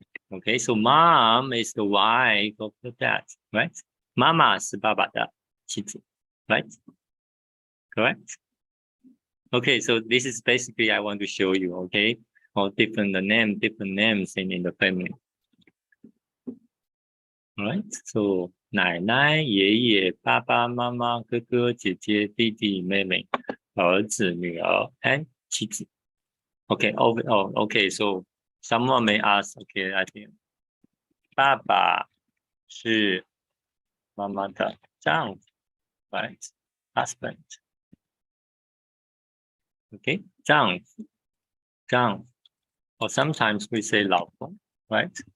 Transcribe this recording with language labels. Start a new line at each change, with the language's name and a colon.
English: Okay, so mom is the wife of the dad, right?
Chinese: 妈妈是爸爸的妻子,
English: right? Correct? Okay, so this is basically I want to show you, okay? All different names in the family. All right, so
Chinese: 奶奶、爷爷、爸爸妈妈、哥哥、姐姐、弟弟、妹妹、儿子、女儿 and 妻子.
English: Okay, okay, so someone may ask, okay, I think
Chinese: 爸爸是妈妈的丈夫,
English: right? Husband. Okay, 丈夫 or sometimes we say 老公, right?